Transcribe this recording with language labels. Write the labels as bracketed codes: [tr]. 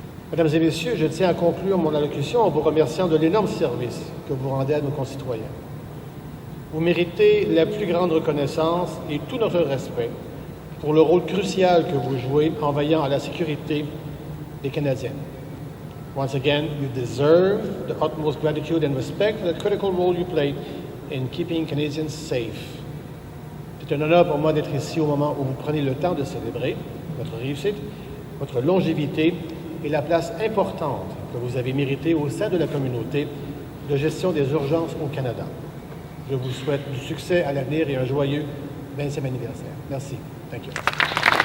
[fr] Mesdames et messieurs, je tiens à conclure mon allocution en vous remerciant de l'énorme service que vous rendez à nos concitoyens. Vous méritez la plus grande reconnaissance et tout notre respect pour le rôle crucial que vous jouez en veillant à la sécurité des Canadiens. [en] Once again, you deserve the utmost gratitude and respect for the critical role you play in keeping Canadians safe. [fr] C'est un honneur pour moi d'être ici au moment où vous prenez le temps de célébrer votre réussite, votre longévité et la place importante que vous avez méritée au sein de la communauté de gestion des urgences au Canada. Je vous souhaite du succès à l'avenir et un joyeux 20e anniversaire. Merci. [en] Thank you.